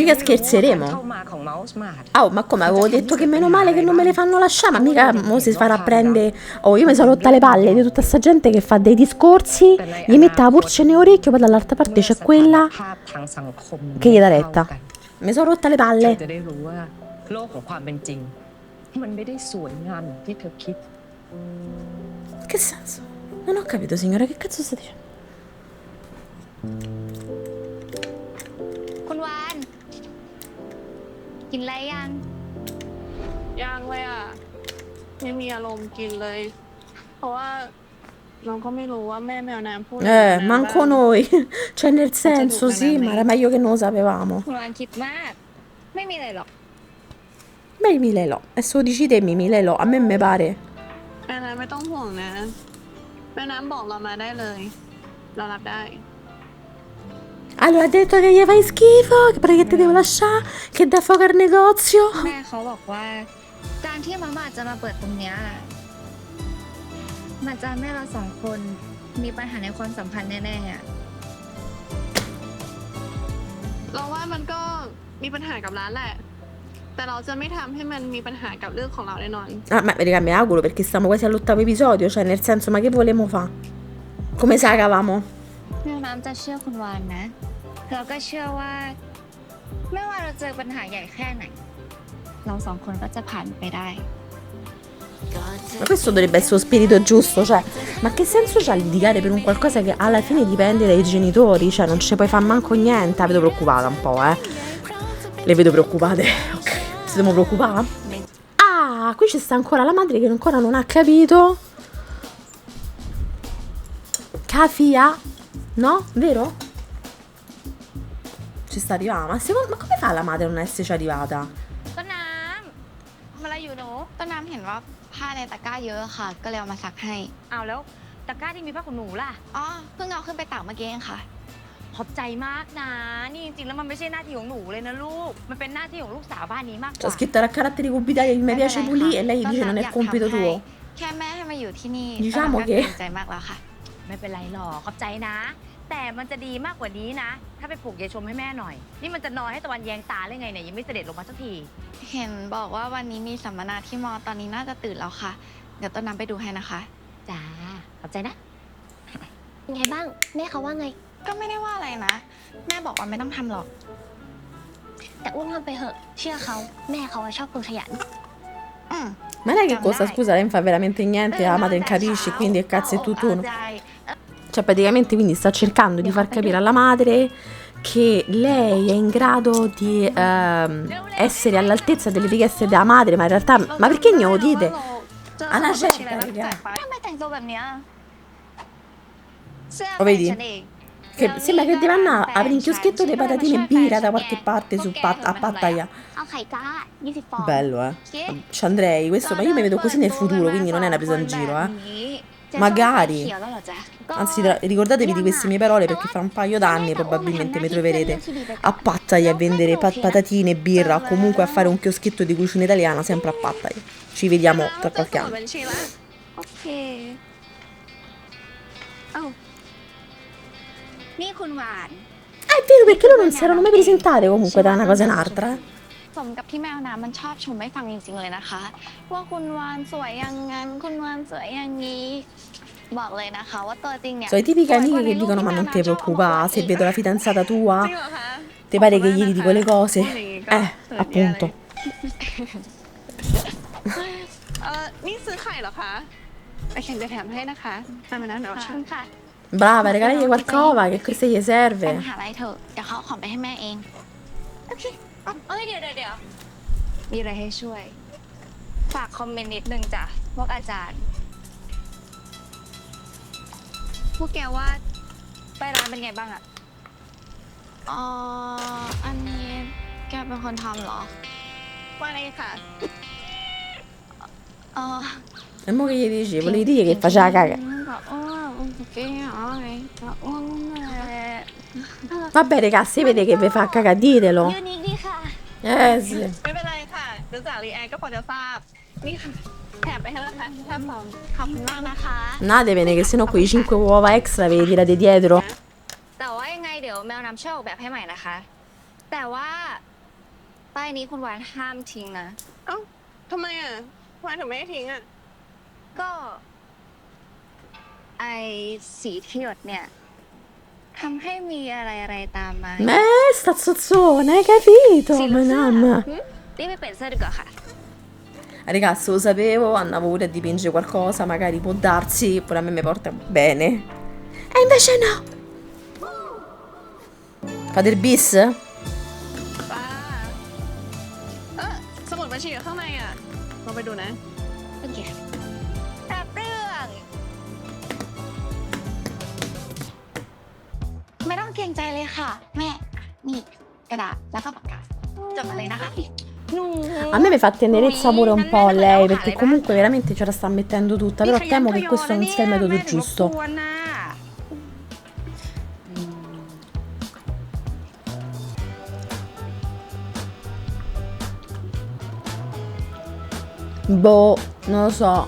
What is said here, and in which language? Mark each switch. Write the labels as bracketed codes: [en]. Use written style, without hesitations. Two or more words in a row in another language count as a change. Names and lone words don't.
[it] Ma mica [th] ยังไม่รู้ว่า [it] scherzeremo [th] การเข้ามาของ Mouse Smart [it] Oh, ma come avevo detto che meno male che non me le fanno lasciare, ma mica mo si farà prendere. Oh, io mi sono rotta le palle di tutta sta gente che fa dei discorsi, gli mette la pulce nell'orecchio, poi dall'altra parte c'è quella [th] ภาพทางสังคม [it] che gli dà retta. Mi sono rotta le [th] เธอ [it] palle. [th] จะได้รู้ว่าโลกของความเป็นจริง มันไม่ได้สวยงามอย่างที่เธอคิด [it] Che senso? Non ho capito, signora, che cazzo sta dicendo? [th] คุณวาน กินอะไรยัง ยังเลยอ่ะ ไม่มีอารมณ์กินเลย เพราะว่าเราก็ไม่รู้ว่าแม่แมวน้ำพูด [it] Manco noi. Cioè, nel senso, sì, ma era meglio che non lo sapevamo. [th] คุณวานคิดมาก ไม่มีอะไรหรอก [it] Beh, Milelo. E se lo dici te, Milelo, a me mi pare. [th] แม่น้ำไม่ต้องห่วงนะ แม่น้ำบอกเรามาได้เลย เรารับได้ [it] Allora ha detto che gli fai schifo, che perché te devo lasciare, che dà fuoco al negozio. [th] แม่เขาบอกว่า การที่มาม่าจะมาเปิดตรงเนี้ยมันจะทำให้เราสองคนมีปัญหาในความสัมพันธ์แน่ๆอะ เราว่ามันก็มีปัญหากับร้านแหละ แต่เราจะไม่ทำให้มันมีปัญหากับเรื่องของเราแน่นอน [it] Ah, ma raga, mi auguro perché stiamo quasi all'8º episodio, cioè nel senso, ma che volevamo fare? Come sagavamo? [th] แม่น้ำจะเชื่อคุณวานนะ เราก็เชื่อว่า ไม่ว่าเราเจอปัญหาใหญ่แค่ไหน เราสองคนก็จะผ่านไปได้ [it] Ma questo dovrebbe essere lo spirito giusto, cioè, ma che senso c'ha litigare per un qualcosa che alla fine dipende dai genitori? Cioè, non ci puoi fare manco niente. La vedo preoccupata un po', eh. Le vedo preoccupate. Ok, ci dobbiamo preoccupare? Ah, qui ci sta ancora la madre che ancora non ha capito. Cafia? No? Vero? Ci sta arrivando. Ma come fa la madre a non esserci arrivata? [th] ต้นน้ำทำอะไรอยู่หนูต้นน้ำเห็นว่าผ้าในตะกร้าเยอะค่ะ ก็เลยเอามาซักให้ เอาแล้วตะกร้าที่มีผ้าขนหนูล่ะ อ๋อ เพิ่งเอาขึ้นไปตากเมื่อกี้เองค่ะ ขอบใจมากนะ นี่จริงๆแล้วมันไม่ใช่หน้าที่ของหนูเลยนะลูก มันเป็นหน้าที่ของลูกสาวบ้านนี้มากก [it] C'è [th] ว่า [it] scritto a caratteri cubitali che mi piace pulire e lei dice non è compito tuo. [th] แค่แม่ให้มาอยู่ที่นี่ [it] Diciamo [th] ต้นน้ำก็ [it] che [th] เกรงใจมากแล้วค่ะ ไม่เป็นไรหรอกขอบใจนะ แต่มันจะดีมากกว่านี้นะ ถ้าไปปลูกยายชมให้แม่หน่อย นี่มันจะนอนให้ตะวันแยงตาเลยไงเนี่ยยังไม่เสด็จลงมาสักที เห็นบอกว่าวันนี้มีสัมมนาที่มอตอนนี้น่าจะตื่นแล้วค่ะ เดี๋ยวต้นน้ำไปดูให้นะคะ จ้า ขอบใจนะ ยังไงบ้าง แม่เขาว่าไง ก็ไม่ได้ว่าอะไรนะ แม่บอกว่าไม่ต้องทำหรอก แต่อ้วนทำไปเหอะ เชื่อเขา แม่เขาอะชอบคนขยัน อืม [it] Ma lei che cosa? Scusa, lei non fa veramente niente, la madre non capisce, quindi che cazzo è tutt'uno. [th] ใจ [it] Cioè, praticamente quindi sta cercando di far capire alla madre che lei è in grado di essere all'altezza delle richieste della madre, ma in realtà... Ma perché non lo dite? [th] เจอ [it] Ah, una [th] สมุดบัญชีอะไร [it] certa, [th] แล้วแปล [it] raga. [th] กไปทำไมแต่งตัวแบบเนี้ยเสื้อ [it] Lo [th] แฟน [it] vedi? [th] ฉันเอง [it] Che sembra che deve andare a aprire un chioschetto di patatine e birra da qualche parte su a Pattaya. [th] เอาไข่จ้า20 ฟอง [it] Bello, eh. [th] เก๊ [it] Ci andrei, questo, ma io mi vedo così nel futuro, quindi non è una presa in giro, eh. Magari. [th] เขียวแล้วเหรอจ๊ะ [it] Anzi, ricordatevi di queste mie parole perché fra un paio d'anni probabilmente mi troverete a Pattaya a vendere patatine e birra o comunque a fare un chioschetto di cucina italiana sempre a Pattaya. Ci vediamo tra [th] เจอ [it] qualche [th] สมุด [it] anno. [th] บัญชีแล้ว โอเคเอ้านี่คุณหวาน [it] Ah, è vero, perché loro non si erano mai presentate comunque tra una cosa e un'altra. [th] สมกับที่แมวน้ำมันชอบชมให้ฟังจริงๆเลยนะคะ ว่าคุณวานสวยอย่างงั้นคุณวานสวยอย่างนี้ บอกเลยนะคะว่าตัวจริงเนี่ย [it] Sono i tipiche amiche che dicono ma non ti preoccupare, se vedo la fidanzata [th] จ [it] tua, [th] ริงเหรอคะ [it] ti pare che gli dico le cose? [th] อย่างงี้ก็เขินแย่เลย [it] Appunto. [th] นี่ซื้อไข่เหรอคะไปเข็นจะแถมให้นะคะทำไมนะเดี๋ยว ขอบ ฉั คุ น ณค่ะ [it] Brava, regalargli qualcosa che questo gli [th] ไป [it] serve. [th] หาอะไรเถอะเดี๋ยวเขาเอาของไปให้แม่เองโอเคเอ้ยเดี๋ยวมีอะไรให้ช่วย ฝากคอมเมนต์นิดนึงจ้ะพวกอาจารย์ พวกแกว่าไปร้านเป็นไงบ้างอะอันนี้แกเป็นคนทำเหรอ ว่าไงค่ะ [it] E mo che gli dici? Volevi dire che faceva caga. [th] แบบโอเคอ๋อไงแบบ [it] Vabbè, raga, se vede che vi fa caga, ditelo. [th] ยูนิคดีค่ะ [it] Sì. [th] ไม่เป็นไรค่ะรู้จักรีแอนก็พอจะทราบ นี่ค่ะแถมไปให้แล้วค่ะแถมสอง ขอบคุณมากนะคะ [it] Andatevene che sennò quei 5 uova extra ve li tirate dietro. [th] แต่ว่ายังไงเดี๋ยวแมวน้ำช่วยออกแบบให้ใหม่นะคะ แต่ว่าป้ายนี้คุณหวานห้ามทิ้งนะ เอ้าทำไมอ่ะทำไมถึงไม่ให้ทิ้งอ่ะ ก็ไอสีที่หยดเนี่ยทำให้มีอะไรตามมา [it] Sta zozzona, hai capito? [th] สี [it] Ma [th] เสื้อ [it] mamma. [th] รีบไปเปลี่ยนเสื้อดีกว่าค่ะ [it] Ragazzi, lo sapevo, andavo pure a dipingere qualcosa, magari può darsi, pure a me mi porta bene. E invece no. Fate il bis? [th] ป้าสมุดบัญชีอยู่ข้างในอ่ะลองไปดูนะ โอเครับเรื่อง ไม่ต้องเกรงใจเลยค่ะ แม่ นี่กระดาษแล้วก็ปากกาจดมาเลยนะคะ [it] A me mi fa tenerezza pure un po' lei, perché comunque veramente ce la sta mettendo tutta, però temo che questo non sia il metodo giusto. Boh, non lo so.